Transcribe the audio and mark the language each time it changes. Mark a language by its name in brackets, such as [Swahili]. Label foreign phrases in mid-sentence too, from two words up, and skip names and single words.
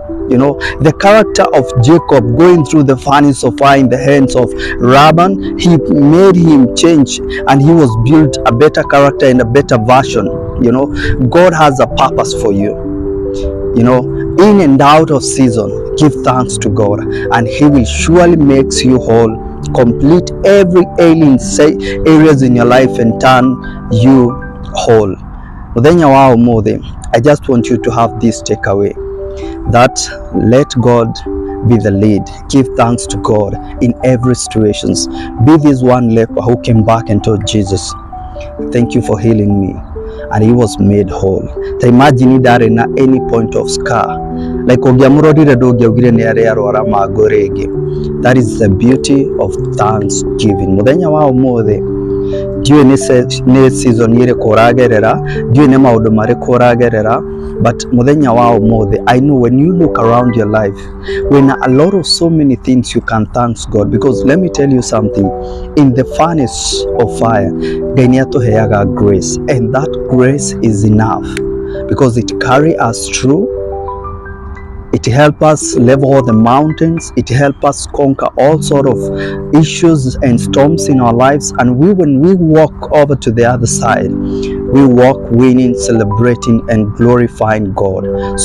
[English] You know, the character of Jacob going through the furnace of fire in the hands of Laban, he made him change, and he was built a better character and a better version. You know, God has a purpose for you. You know, in and out of season, give thanks to God, and he will surely make you whole, complete every ailing areas in your life and turn you whole. [Kikuyu] Muthenya wa umuthi, [English] I just want you to have this takeaway, that let God be the lead. Give thanks to God in every situations. Be this one leper who came back and told Jesus, thank you for healing me, and he was made whole. To imagine that in any point of scar, like [Kikuyu] ũngĩamũrorire ndũngĩaugire nĩ arĩ arwara magũ rĩngĩ. [English] That is the beauty of thanksgiving. [Kikuyu] Muthenya wa ũmũthĩ ndiũĩ nĩ season ĩrĩkũ ũragerera, ndiũĩ nĩ maũndũ marĩkũ ũragerera, but muthenya wa ũmũthĩ, [English] I know when you look around your life, when a lot of so many things you can thank God, because let me tell you something, in the furnace of fire, [Kikuyu] Ngai nĩ atũheaga [English] grace, and that grace is enough because it carry us through. It helps us level all the mountains. It helps us conquer all sort of issues and storms in our lives. And when we walk over to the other side, we walk winning, celebrating, and glorifying God.